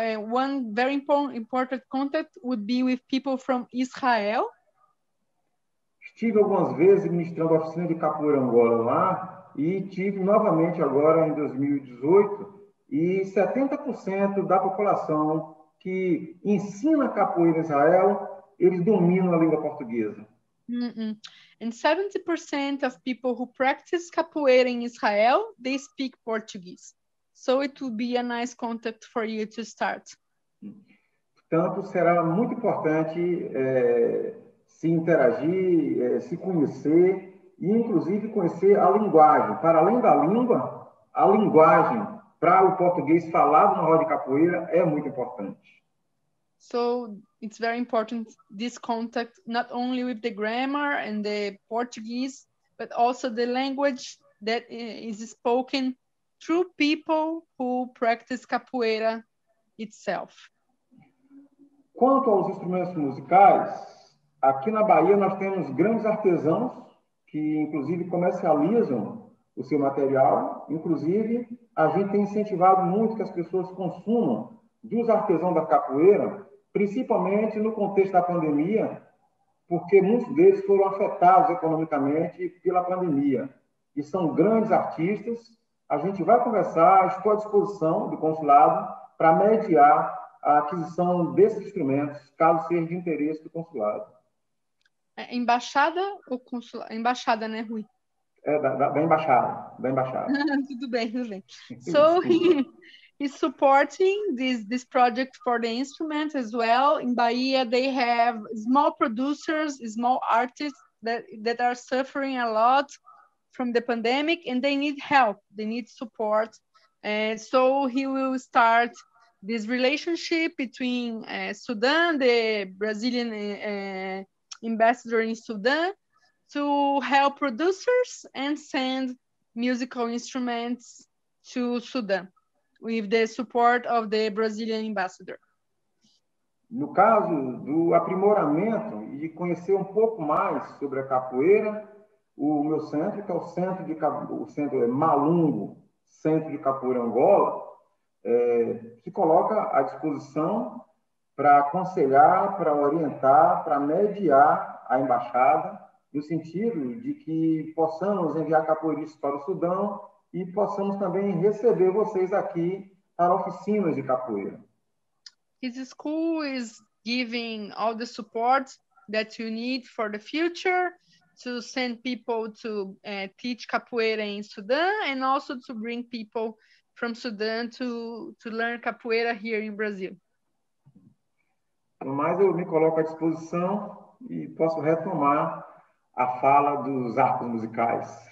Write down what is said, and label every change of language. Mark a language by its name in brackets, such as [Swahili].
[English] One very important contact would be with people from Israel. [Portuguese] Estive algumas vezes ministrando a oficina de capoeira Angola lá e tive novamente agora em 2018 e 70% da população que ensina capoeira em Israel, eles dominam a língua portuguesa. [English] And 70% of people who practice capoeira in Israel, they speak Portuguese. So it will be a nice contact for you to start. [Portuguese] Portanto, será muito importante se interagir, se conhecer e, inclusive, conhecer a linguagem. Para além da língua, a linguagem para o português falado na roda de capoeira é muito importante. [English] So it's very important, this contact, not only with the grammar and the Portuguese, but also the language that is spoken through people who practice capoeira itself. [Portuguese] Quanto aos instrumentos musicais, aqui na Bahia nós temos grandes artesãos que, inclusive, comercializam o seu material. Inclusive, a gente tem incentivado muito que as pessoas consumam dos artesãos da capoeira, principalmente no contexto da pandemia, porque muitos deles foram afetados economicamente pela pandemia. E são grandes artistas. A gente vai conversar, estou à disposição do consulado para mediar a aquisição desses instrumentos, caso seja de interesse do consulado. Embaixada ou consulado? Embaixada, né, Rui? Da embaixada. Tudo bem. [English] So he's supporting this project for the instrument as well. In Bahia, they have small producers, small artists that are suffering a lot from the pandemic, and they need help, they need support. So he will start this relationship between Sudan, the Brazilian ambassador in Sudan, to help producers and send musical instruments to Sudan with the support of the Brazilian ambassador. [Portuguese] No caso do aprimoramento e de conhecer um pouco mais sobre a capoeira, o meu centro, que é o centro Malungo, Centro de Capoeira Angola, se coloca à disposição para aconselhar, para orientar, para mediar a embaixada no sentido de que possamos enviar capoeiristas para o Sudão e possamos também receber vocês aqui para oficinas de capoeira. [English] His school is giving all the support that you need for the future, to send people to teach capoeira in Sudan, and also to bring people from Sudan to learn capoeira here in Brazil. [Portuguese] No mais, eu me coloco à disposição e posso retomar a fala dos arcos musicais.